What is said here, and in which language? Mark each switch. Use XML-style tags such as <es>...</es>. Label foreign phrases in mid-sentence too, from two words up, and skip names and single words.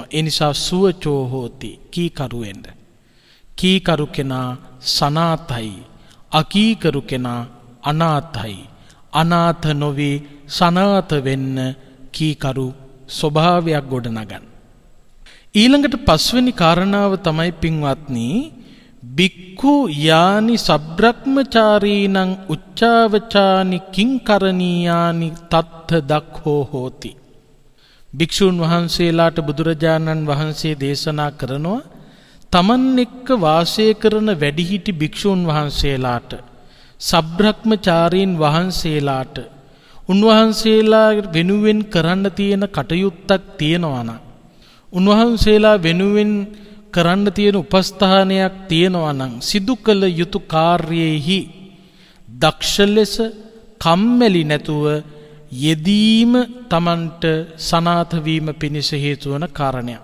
<si>ඒ නිසා</si> <pi>සුවචෝ හෝති,</pi> <si>කීකරු වෙන්න. කීකරු කෙනා සනාතයි, අකීකරු කෙනා අනාතයි. අනාත නොවේ සනාත වෙන්න කීකරු ස්වභාවයක් ගොඩනගන්න. ඊළඟට පස්වෙනි කාරණාව තමයි පින්වත්නි,</si> <pi>බික්ඛු යානි සබ්‍රක්‍මචාරීනං උච්චාවචානි කිංකරණීයානි තත්ථ දක්ඛෝ හෝති.</pi> <si>භික්ෂුන් වහන්සේලාට බුදුරජාණන් වහන්සේ දේශනා කරනවා, තමන් එක්ක වාසය කරන වැඩිහිටි භික්ෂුන් වහන්සේලාට, සබ්‍රක්‍මචාරීන් වහන්සේලාට උන්වහන්සේලා වෙනුවෙන් කරන්න තියෙන කටයුත්තක් තියෙනවා නම්, උන්වහන්සේලා වෙනුවෙන් කරන්න තියෙන උපස්ථානයක් තියෙනවා නම්, සිදු කළ යුතු කාර්යයෙහි දක්ෂ ලෙස කම්මැලි නැතුව යෙදීම Tamanට සනාථ වීම පිණිස හේතු වන කාරණයක්.</si>